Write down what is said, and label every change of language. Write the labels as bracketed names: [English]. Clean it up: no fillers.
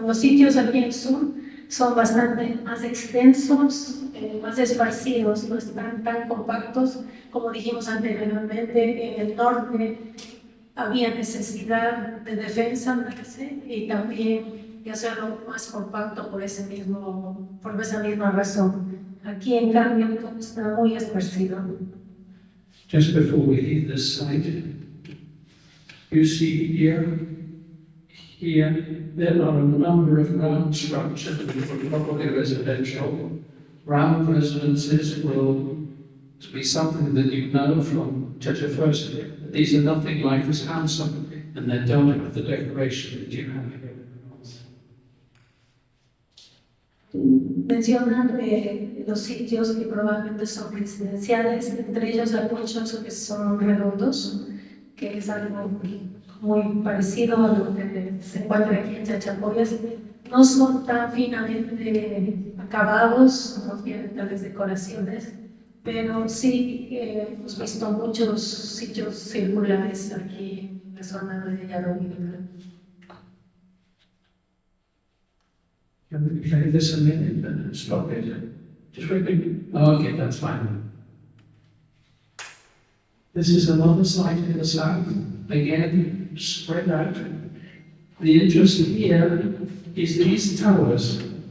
[Spanish] Los sitios aquí en el sur son bastante más extensos, más esparcidos, no están tan compactos como dijimos anteriormente. En el norte había necesidad de defensa, me parece, y también de hacerlo más compacto por esa misma razón. Aquí, en cambio, todo está muy esparcido. [English] Just before we leave this site, you see here there are a number of round structures, probably residential. Round residences will be something that you know from Church. These are nothing like as handsome, and they don't have the decoration that you have here. [Spanish] Mencionan los sitios que probablemente son residenciales, entre ellos hay muchos que son redondos, que es algo muy parecido a lo que se encuentra aquí en Chachapoyas. No son tan finamente acabados, no tienen tales decoraciones, pero sí hemos visto muchos sitios circulares aquí en la zona de Yarowilca. [English] Can we play this a minute and stop it? Just quickly. Oh, okay, that's fine. This is another site in the south, again spread out. The interest here is these towers.